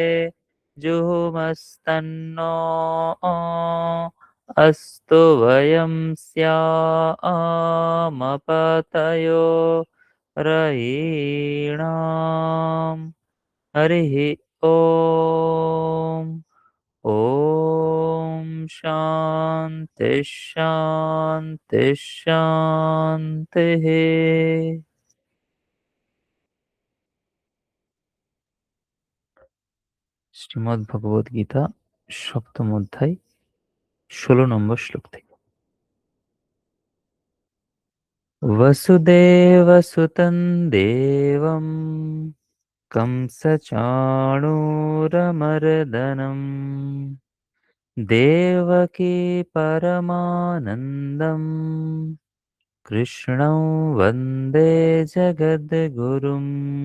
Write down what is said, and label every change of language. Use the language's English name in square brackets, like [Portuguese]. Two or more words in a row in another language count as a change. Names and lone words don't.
[Sanskrit] जुहुमस्तन्नो अस्तु वयं स्यामपतयो रयीणाम् हरिः ॐ ॐ शान्ति शान्ति शान्तिः। [Bangla] শ্রীমদ্ ভগবদ গীতা সপ্তম অধ্যায় 16 নম্বর শ্লোক থেকে। [Sanskrit] वसुदेवसुतं देवं कंसचाणूरमर्दनम् देवकी परमानन्दम् कृष्णं वन्दे जगद्गुरुम्।